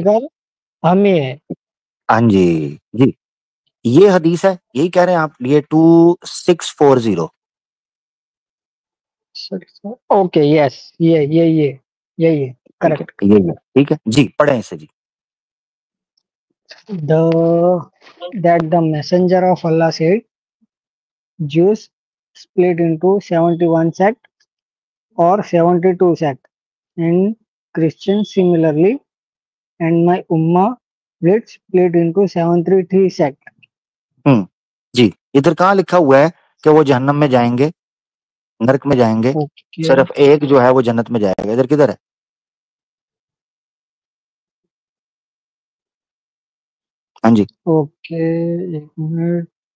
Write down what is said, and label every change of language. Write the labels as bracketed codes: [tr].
[hi] शिकार हम ही है। हाँ जी जी, ये हदीस है, यही कह रहे हैं आप, ये 2640। ओके, यस, ये यही है, ठीक है, करेक्ट। यही है, ठीक है जी, पढ़े इसे जी। [en] The that the messenger of Allah said, Jews split into 71 sect or 72 sect, and Christians similarly, and my ummah will split into 73 sect. [hi] जी, इधर कहाँ लिखा हुआ है कि वो जहन्नम में जाएंगे, नरक में जाएंगे? ओके सिर्फ एक जो है वो जन्नत में जाएगा, इधर किधर है? हाँ जी, ओके, एक मिनट।